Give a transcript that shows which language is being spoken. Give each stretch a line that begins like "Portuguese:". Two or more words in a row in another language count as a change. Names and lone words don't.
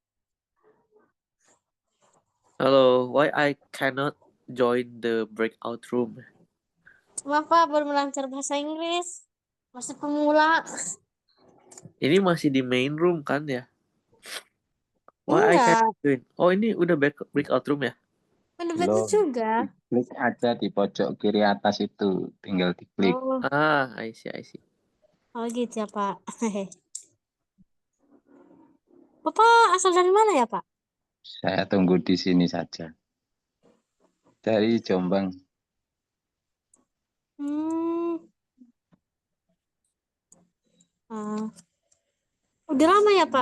English: Hello, why I cannot join the breakout room?
Indonesian: Maaf Pak, baru belajar bahasa Inggris. Masih pemula. Ini masih di
English: main room
Indonesian: kan ya?
English: Why I
Indonesian: Enggak,
English: cannot join?
Indonesian: Oh ini udah
English: breakout room
Indonesian: ya? udah belajar juga. Klik aja di pojok kiri atas itu, tinggal diklik. Oh,
English: I see.
Indonesian: oh gitu ya Pak. Bapak asal dari mana ya Pak? Saya tunggu di sini saja. Dari Jombang. Udah lama ya Pak?